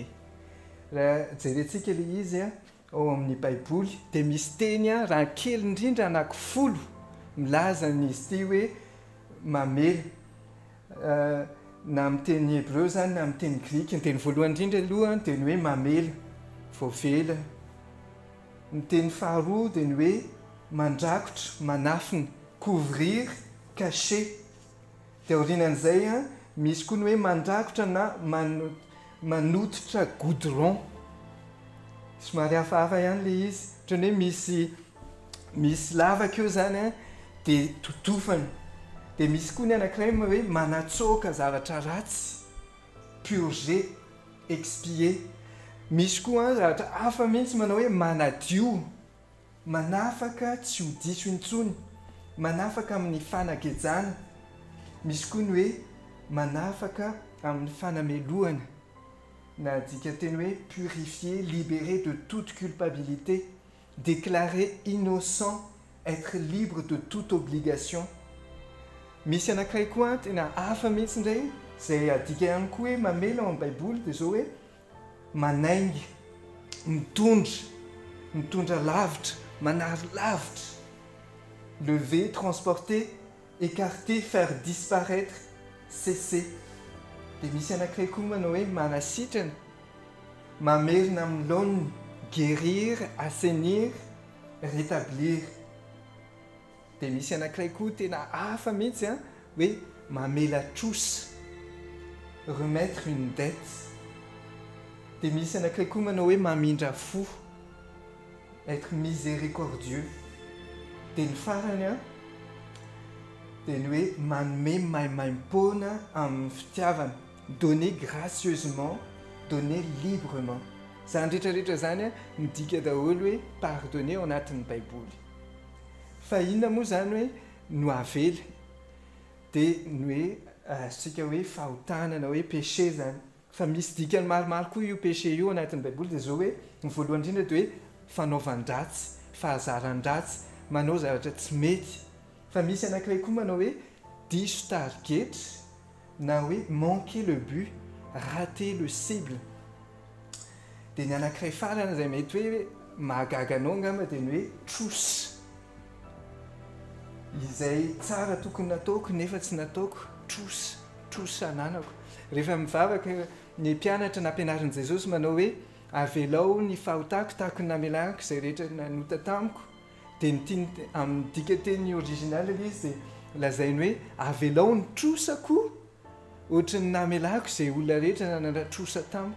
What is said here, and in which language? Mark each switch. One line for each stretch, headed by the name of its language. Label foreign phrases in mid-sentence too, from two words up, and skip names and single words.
Malagasy: Raha jerentsika ilay izy ao amin'ny Baiboly dia misy teny raha kely indrindra anankifolo milaza n'izy ity hoe mamela, na amin'ny teny Hebreo zany na amin'ny teny Grika. Ny teny voalohany indrindra aloha dia ny hoe mamela, voavela. Ny teny faharoa dia ny hoe mandrakotra, manafina,
French: couvrir, cacher.
Malagasy: Dia aorianan'izay misy koa ny hoe mandrakotra na manototra goudron. Somary hafahafa ihany ilay izy, ohatran'ny hoe misy lavaka eo zany dia totofana. Dia misy koa ny anankiray hoe manatsoaka zavatra ratsy,
French: purger, expier.
Malagasy: Misy koa zavatra hafa mihitsy manao hoe manadio, manafaka tsy ho diso intsony, manafaka amin'ny fanagejana. Misy koa ny hoe manafaka amin'ny fanamelohana, na dika teny hoe
French: purifier, libérer de toute culpabilité, déclarer innocent, être libre de toute obligation.
Malagasy: Misy anankiray koa tena hafa mihitsy indray izay adika ihany koa hoe mamela ao amin'ny Baiboly dia zao hoe manaingy, mitondra lavitra, manary lavitra,
French: lever, transporter, écarter, faire disparaître, cesser.
Malagasy: Dia misy anankiray koa manao hoe manasitrana, mamerina amin'ny laoniny,
French: guérir, assainir, rétablir.
Malagasy: Dia misy anankiray koa tena hafa mihitsy hoe mamela trosa,
French: remettre une dette.
Malagasy: Dia misy anankiray koa manao hoe mamindra fo,
French: être miséricordieux.
Malagasy: Dia ny farany dia ny hoe manome maimaim-poana amin'ny fitiavana,
French: donner gracieusement, donner librement.
Malagasy: Zany rehetrarehetra zany midika daholo hoe pardonner ao anatin'ny Baiboly. Fa inona moa zany hoe no avela? Dia ny hoe sika hoe fahotana na hoe péché zany. Fa misy dikany maromaro koa io péché io anatin'ny Baiboly dia zao hoe ny voalohany indrindra dia hoe fanaovan-dratsy, fahazaran-dratsy, manao zavatra tsy mety. Fa misy anankiray koa manao hoe diso tarigetra na hoe
French: manquer le but, rater le cible.
Malagasy: Dia ny anankiray farana izay mety hoe mahagaga anao angamba dia ny hoe trosa izay tsara tokony nataoko nefa tsy nataoko trosa ananako. Rehefa mivavaka ny mpianatra nampianarin' Jesosy manao hoe avelao ny fahotako tahako ny namelako izay rehetra nanota tamiko, dia amin'ny dikateny original izy dia lazainy hoe avelao ny trosako ohatra ny namelako izay olona rehetra nanatrosa tamiko.